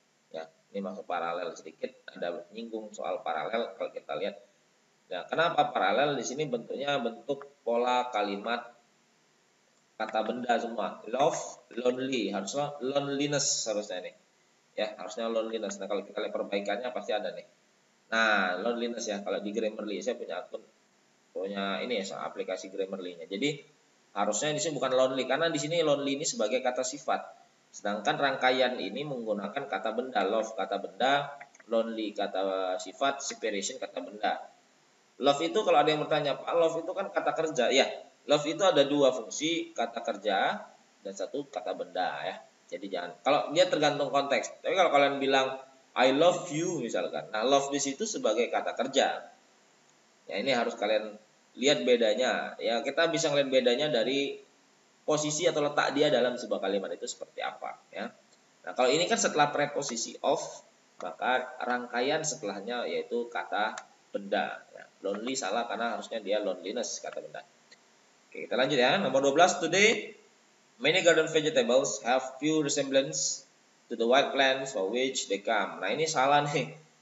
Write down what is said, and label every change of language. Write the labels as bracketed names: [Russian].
[Indonesian] Ya, ini masuk paralel sedikit, ada nyinggung soal paralel kalau kita lihat. Nah, kenapa paralel? Di sini bentuknya bentuk pola kalimat kata benda semua. Love, lonely, harusnya loneliness harusnya nih. Ya, harusnya loneliness. Nah, kalau kita lihat perbaikannya pasti ada nih. Nah, loneliness ya, kalau di Grammarly saya punya akun, punya ini ya, aplikasi Grammarly-nya. Jadi harusnya di sini bukan lonely karena di sini lonely ini sebagai kata sifat. Sedangkan rangkaian ini menggunakan kata benda, love kata benda, lonely kata sifat, separation kata benda. Love itu kalau ada yang bertanya, Pak, love itu kan kata kerja. Ya, love itu ada dua fungsi, kata kerja dan satu kata benda ya. Jadi jangan, kalau dia tergantung konteks. Tapi kalau kalian bilang [English] I love you [Indonesian] misalkan. Nah, love di situ sebagai kata kerja. Ya, ini harus kalian lihat bedanya. Ya, kita bisa ngeliat bedanya dari posisi atau letak dia dalam sebuah kalimat itu seperti apa ya. Nah, kalau ini kan setelah preposisi of, maka rangkaian setelahnya yaitu kata benda. Ya, lonely salah karena harusnya dia loneliness kata benda. Oke, kita lanjut ya. [English] Nomor 12, today many garden vegetables have few resemblance to the wild plants for which they come. [Indonesian] Nah, ini salah nih.